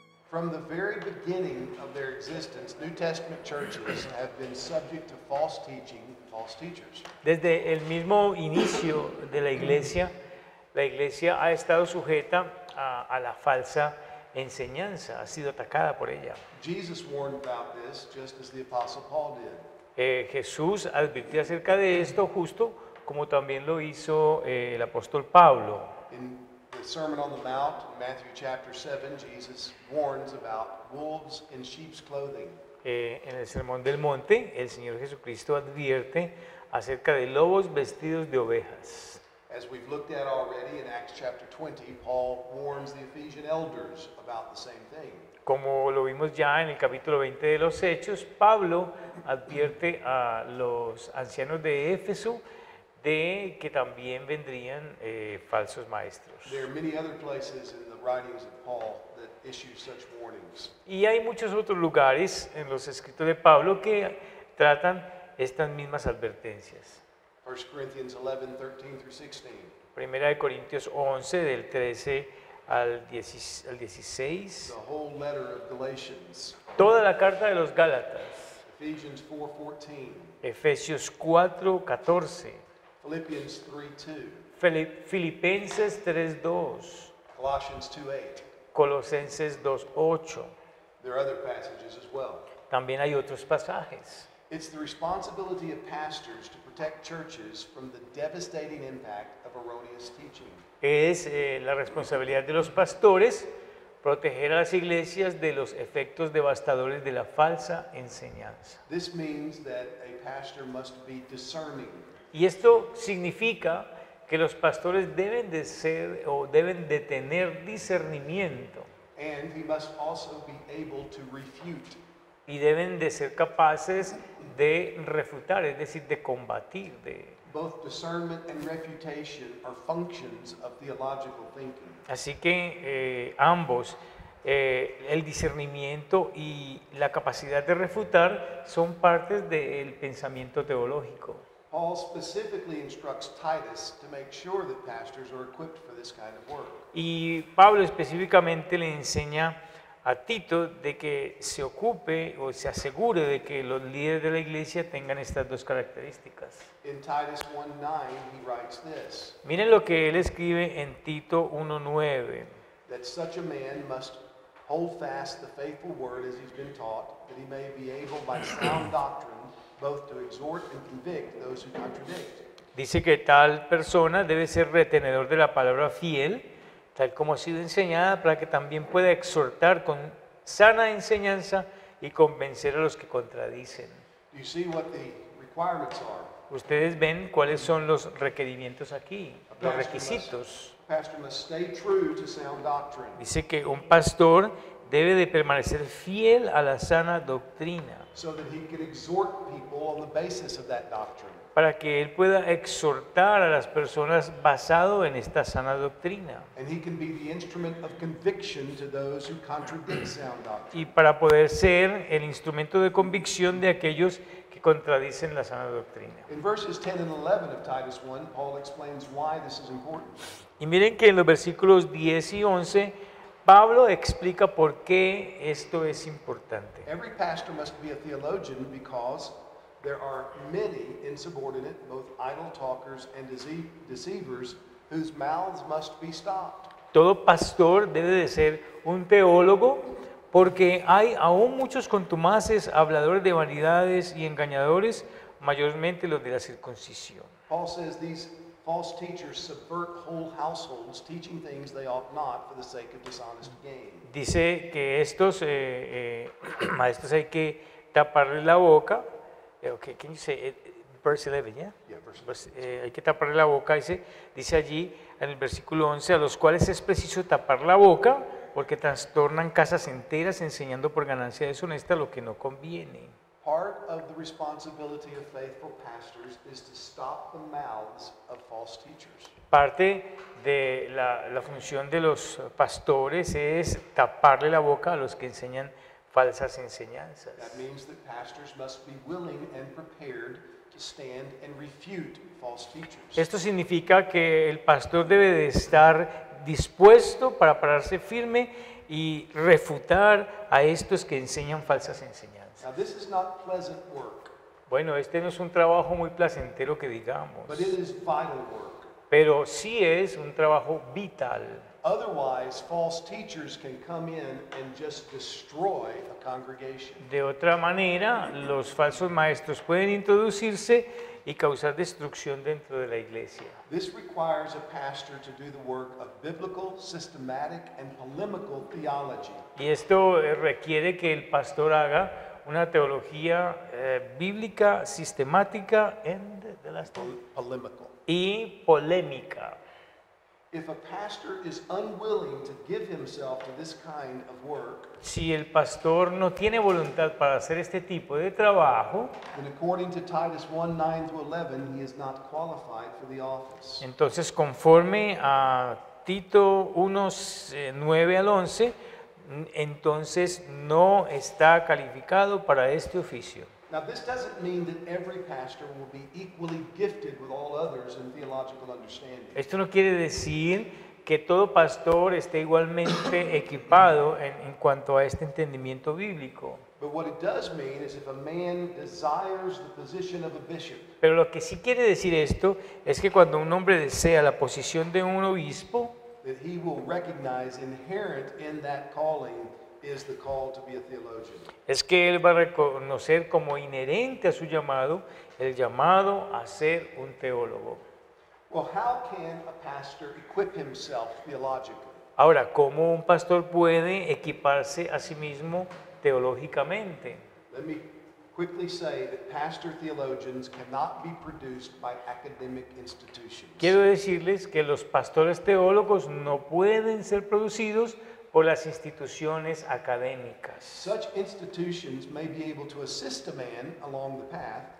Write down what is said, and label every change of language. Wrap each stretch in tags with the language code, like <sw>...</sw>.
<en>From the very beginning of their existence, New Testament churches have been subject to false teaching, false teachers.</en> <es>Desde el mismo inicio de la iglesia ha estado sujeta a la falsa enseñanza, ha sido atacada por ella.</es> <en>Jesus warned about this just as the Apostle Paul did.</en> <es>Jesús advirtió acerca de esto justo como también lo hizo el apóstol Pablo.</es> <en>In the Sermon on the Mount, in Matthew chapter 7, Jesus warns about wolves in sheep's clothing.</en> <es>En el Sermón del Monte, el Señor Jesucristo advierte acerca de lobos vestidos de ovejas.</es> <en>As we've looked at already in Acts chapter 20, Paul warns the Ephesian elders about the same thing.</en> <es>Como lo vimos ya en el capítulo 20 de los Hechos, Pablo advierte a los ancianos de Éfeso de que también vendrían falsos maestros.</es> <en>There are many other places in the writings of Paul that issue such warnings.</en> <es>Y hay muchos otros lugares en los escritos de Pablo que tratan estas mismas advertencias.</es> <en>1 Corinthians 11, 13 through 16.</en> <es>Primera de Corintios 11, del 13 al 16.</es> <en>The whole letter of Galatians.</en> <es>Toda la carta de los Gálatas.</es> <en>Ephesians 4:14.</en> <es>Efesios 4, 14.</es> <en>Philippians 3:2.</en> <es>Filipenses 3:2.</es> <en>Colossians 2:8.</en> <es>Colosenses 2:8.</es> <en>There are other passages as well.</en> <es>También hay otros pasajes.</es> <en>It's the responsibility of pastors to protect churches from the devastating impact of erroneous teaching.</en> <es>Es la responsabilidad de los pastores proteger a las iglesias de los efectos devastadores de la falsa enseñanza.</es> <en>This means that a pastor must be discerning.</en> <es>Y esto significa que los pastores deben de ser o deben de tener discernimiento</es> <en>And he must also be able to refute.</en> <es>y deben de ser capaces de refutar, es decir, de combatir.</es> <en>Both discernment and refutation are functions of theological thinking.</en> <es>Así que ambos, el discernimiento y la capacidad de refutar, son partes del pensamiento teológico.</es> <en>Paul specifically instructs Titus to make sure that pastors are equipped for this kind of work.</en> <es>Y Pablo específicamente le enseña a Tito de que se ocupe o se asegure de que los líderes de la iglesia tengan estas dos características.</es> <en>In Titus 1:9, he writes this,</en> <es>Miren lo que él escribe en Tito 1:9.</es> <en>that such a man must hold fast the faithful word as he's been taught, that he may be able by sound doctrine both to exhort and convict those who contradict.</en> <es>Dice que tal persona debe ser retenedor de la palabra fiel, tal como ha sido enseñada, para que también pueda exhortar con sana enseñanza y convencer a los que contradicen.</es> <en>Do you see what the requirements are?</en> <es>Ustedes ven cuáles son los requerimientos aquí, los requisitos.</es> <en>A pastor must stay true to sound doctrine.</en> <es>Dice que un pastor debe de permanecer fiel a la sana doctrina,</es> <en>So that he can exhort people on the basis of that doctrine.</en> <es>para que él pueda exhortar a las personas basado en esta sana doctrina</es> <en>And he can be the instrument of conviction to those who contradict sound doctrine.</en> <es>y para poder ser el instrumento de convicción de aquellos que contradicen la sana doctrina.</es> <en>In verses 10 and 11 of Titus 1, Paul explains why this is important.</en> <es>Y miren que en los versículos 10 y 11 Pablo explica por qué esto es importante.</es> <en>Every pastor must be a theologian because there are many insubordinate, both idle talkers and deceivers, whose mouths must be stopped.</en> <es>Todo pastor debe de ser un teólogo porque hay aún muchos contumaces, habladores de vanidades y engañadores, mayormente los de la circuncisión.</es> <en>Paul says these false teachers subvert whole households, teaching things they ought not for the sake of dishonest gain.</en> <es>Dice que estos maestros hay que taparle la boca.</es> <en>Okay, can you say verse 11, yeah? Yeah, verse 11.</en> <es>Hay que taparle la boca, dice allí en el versículo 11, a los cuales es preciso tapar la boca porque trastornan casas enteras enseñando por ganancia deshonesta lo que no conviene.</es> <en>Part of the responsibility of faithful pastors is to stop the mouths of false teachers.</en> <es>Parte de la función de los pastores es taparle la boca a los que enseñan falsas enseñanzas.</es> <en>That means that pastors must be willing and prepared to stand and refute false teachers.</en> <es>Esto significa que el pastor debe de estar dispuesto para pararse firme y refutar a estos que enseñan falsas enseñanzas.</es> <en>Now, this is not pleasant work,</en> <es>Bueno, este no es un trabajo muy placentero que digamos,</es> <en>but it is vital work.</en> <es>pero sí es un trabajo vital.</es> <en>Otherwise, false teachers can come in and just destroy a congregation.</en> <es>De otra manera, los falsos maestros pueden introducirse y causar destrucción dentro de la iglesia.</es> <en>This requires a pastor to do the work of biblical, systematic, and polemical theology.</en> <es>Y esto requiere que el pastor haga una teología bíblica, sistemática</es> <en>Polemical.</en> <es>y polémica.</es> <en>If a pastor is unwilling to give himself to this kind of work,</en> <es>Si el pastor no tiene voluntad para hacer este tipo de trabajo,</es> <en>then according to Titus 1:9-11, he is not qualified for the office.</en> <es>entonces conforme a Tito 1, 9 al 11, entonces no está calificado para este oficio.</es> <en>Now, this doesn't mean that every pastor will be equally gifted with all others in theological understanding.</en> <es>Esto no quiere decir que todo pastor esté igualmente equipado en cuanto a este entendimiento bíblico.</es> <en>But what it does mean is if a man desires the position of a bishop,</en> <es>Pero lo que sí quiere decir esto es que cuando un hombre desea la posición de un obispo,</es> <en>that he will recognize inherent in that calling is the call to be a theologian.</en> <es>es que él va a reconocer como inherente a su llamado el llamado a ser un teólogo.</es> <en>Well, how can a pastor equip himself theologically?</en> <es>Ahora, ¿cómo un pastor puede equiparse a sí mismo teológicamente?</es> <en>Let me quickly say that pastor theologians cannot be produced by academic institutions.</en> <es>Quiero decirles que los pastores teólogos no pueden ser producidos por las instituciones académicas.</es> <en>Such institutions may be able to assist a man along the path,</en>